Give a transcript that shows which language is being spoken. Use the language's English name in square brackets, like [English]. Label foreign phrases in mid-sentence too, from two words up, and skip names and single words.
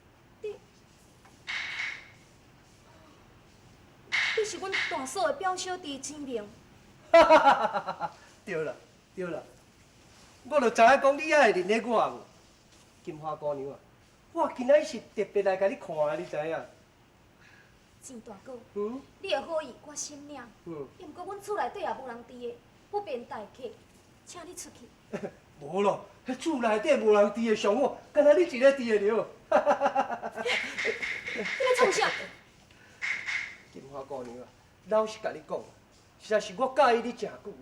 [Min Nan Chinese] 你是阮大嫂的表小弟青明。对啦，对啦，我就知影讲你也会认得我无。金花姑娘啊，我今仔是特别来甲你看的，你知影？钱大哥，嗯。你的好意我心领。嗯。毋过阮厝内底也无人伫的，不便待客，请你出去。无咯，迄厝内底无人伫的上好，干那你一个伫的了。你要创啥？金花姑娘啊，老实甲你讲，实在是我介意你诚久啊。